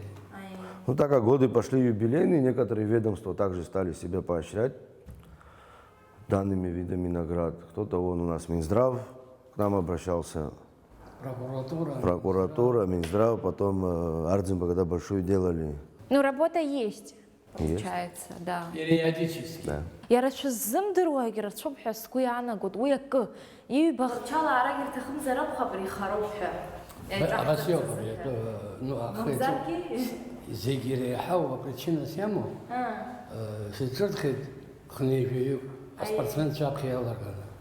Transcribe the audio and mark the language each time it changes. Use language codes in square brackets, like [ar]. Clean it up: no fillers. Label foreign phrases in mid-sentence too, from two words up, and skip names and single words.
[ru] Ну, так как годы пошли юбилейные, некоторые ведомства также стали себя поощрять данными видами наград. Кто-то, вон у нас Минздрав к нам обращался, прокуратура, Минздрав, потом Ардзимба, когда большую делали. Ну, работа есть, получается, да. Периодически. Да. [ab] Яра шызымдыруа егер шубҳа сгәы иаанагоит уи акы иҩбахчала арак ирҭахымзар акәхап ари ихароуп ҳәа. Абас иоуп, ну, зегьы иреиҳау апричинас иамоу, сиҿырҭхеит хнеижәаҩык аспортсменцәа аԥхьа иаалырганы.